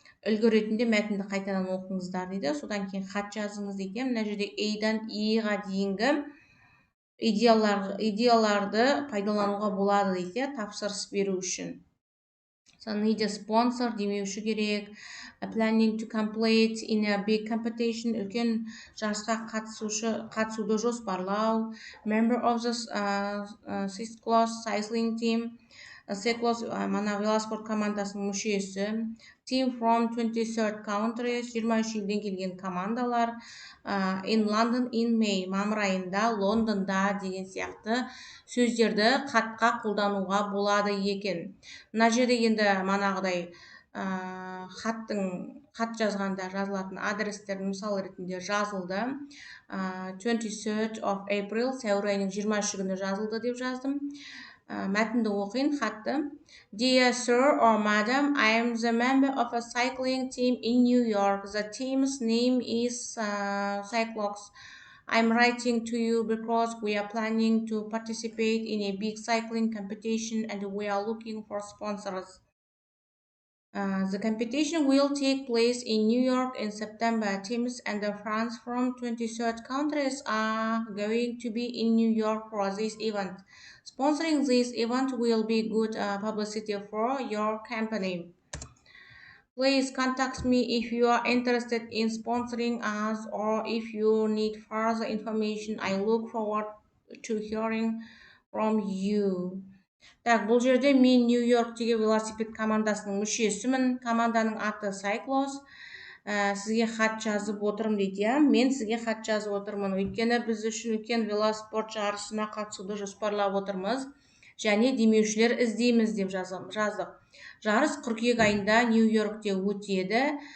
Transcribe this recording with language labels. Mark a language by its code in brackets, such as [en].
[kk] Үлгі ретінде мәтінді қайтадан оқыңыздар дейді. Содан кейін хат жазыңыз дейді. Мына жерде A-дан E-ға дейінгі идеяларды пайдалануға болады дейді, тапсырыс беру үшін. [en] So need a sponsor, [kk] демеуші керек. [en] Planning to complete in a big competition, [kk] үлкен жарысқа қатысуды жоспарлау. [en] Member of the cyclocross cycling team. [kk] Cyclocross велоспорт командасының мүшесі. [en] Team from 23 countries, [kk] 23 елден келген командалар. [en] In London in May, [kk] мамыр айында Лондонда деген сияқты сөздерді хатқа қолдануға болады екен. Мына жерде енді манағыдай хат жазғанда жазылатын адрестер мысал ретінде жазылды. [en] 23rd of April, [kk] сәуір айының 23 күні жазылды деп жаздым. Мәтінді оқиын хатты. [en] Dear sir or madam, I am the member of a cycling team in New York. The team's name is Cyclocross. I'm writing to you because we are planning to participate in a big cycling competition and we are looking for sponsors. The competition will take place in New York in September. Teams and friends from 23 countries are going to be in New York for this event. Sponsoring this event will be good publicity for your company. Please contact me if you are interested in sponsoring us or if you need further information. I look forward to hearing from you. [kk] Так, бұл жерде мен Нью-Йорктегі велосипед командасының мүшесімін. Команданың аты Cyclocross. Сізге хат жазып отырмын дейді. Мен сізге хат жазып отырмын. Өйткені біз үшін үлкен велоспорт жарысына қатысуды жоспарлап отырмыз. Және демеушілер іздейміз деп жаздық. Жарыс қыркүйек айында Нью-Йоркте өтеді.